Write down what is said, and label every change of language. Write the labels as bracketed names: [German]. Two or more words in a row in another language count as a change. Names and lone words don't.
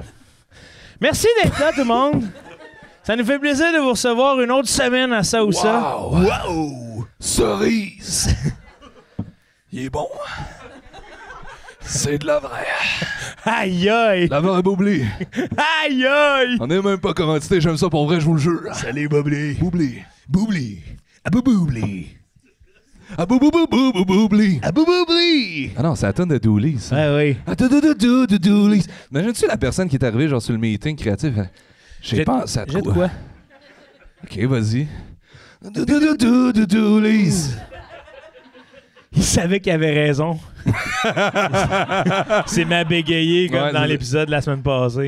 [French] Merci d'être là, tout le monde. Ça nous fait plaisir de vous recevoir une autre semaine à Ça ou Ça. Wow! Cerise! Il est bon. C'est de la vraie. Aïe aïe! La vraie Boubli. Aïe aïe! On est même pas commandité, j'aime ça pour vrai, je vous le jure. Salut Boubli. Boubli. Boubli. Aboubli. Aboubli. Aboubli. Ah non, c'est la tonne de Dooley, ça. Ah oui. Dooley. Imagine-tu la personne qui est arrivée genre sur le meeting créatif? J'ai pensé à toi. Jette quoi? Ok, vas-y. Dooley. Il savait qu'il avait raison. C'est ma bégayé comme dans l'épisode de la semaine passée.